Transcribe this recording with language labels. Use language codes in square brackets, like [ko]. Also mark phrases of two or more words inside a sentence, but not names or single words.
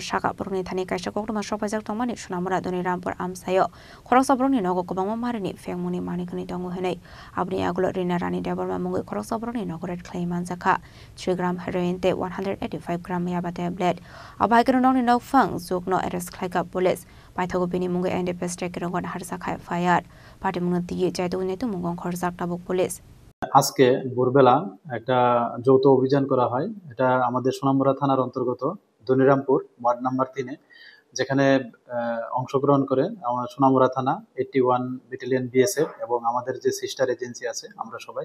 [trp] shaka borokni thani kaisa kokdoma sopajak tongmani Sonamura Donirampur Amsayo khoroksa borokni nogo kobangma marini fengmuni manikni tongo henai abni agulo Rina Rani Deborma mungo khoroksa borokni nogo red claim manjaka 3 gram heroin te 185 gram yaba tablet abaikano nongni nok phang jukno arrest khlaika police paithago bini mungo NDPS tekirongon harsa khai fire Pate munote ye jaito neto mungo khorjak tabuk police [bn] আজকে ভোরবেলা একটা যৌথ অভিযান করা হয়। এটা আমাদের সোনামুড়া থানার অন্তর্গত ধনিরামপুর [en] ward number [bn] 3 যেখানে অংশগ্রহণ করে আমার সোনামুড়া থানা 81 [en] battalion BSF [bn] এবং আমাদের যে [en] sister agency [bn] আছে আমরা সবাই।